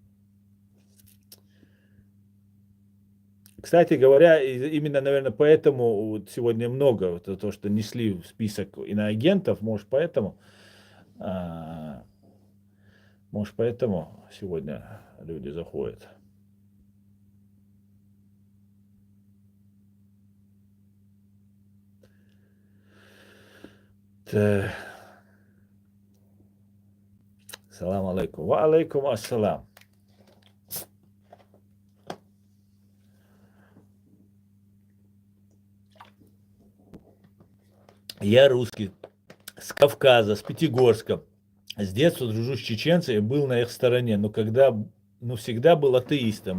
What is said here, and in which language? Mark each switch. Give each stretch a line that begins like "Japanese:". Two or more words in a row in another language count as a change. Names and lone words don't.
Russian: Кстати говоря, именно, наверное, поэтому вот сегодня много, вот то, что несли в список иноагентов, а, может, поэтому сегодня люди заходят.
Arabic: سلام عليكم. وعليكم السلام.
Russian: Я русский, с Кавказа, с Пятигорска. С детства дружу с чеченцами, был на их стороне, но всегда был атеистом.